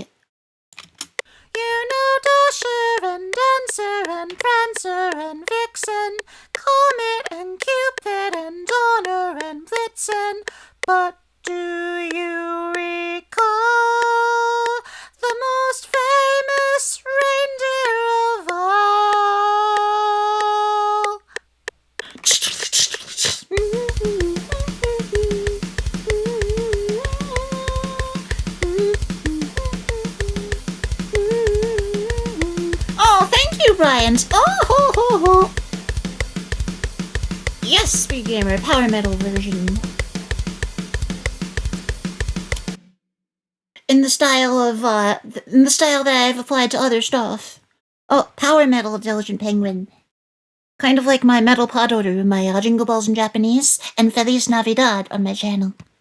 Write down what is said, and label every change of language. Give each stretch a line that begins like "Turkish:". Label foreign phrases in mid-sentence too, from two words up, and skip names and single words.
English: You know Dasher and Dancer and Prancer and Vixen, Comet and Cupid and Donner and Blitzen, but do you recall the most famous reindeer of all? Oh, thank you, Brian. Oh, ho, ho, ho. Yes, Speed Gamer, power metal version. In the style that I've applied to other stuff. Oh, power metal, Intelligent Penguin. Kind of like my Metal Pod Order, my Jingle Bells in Japanese, and Feliz Navidad on my channel.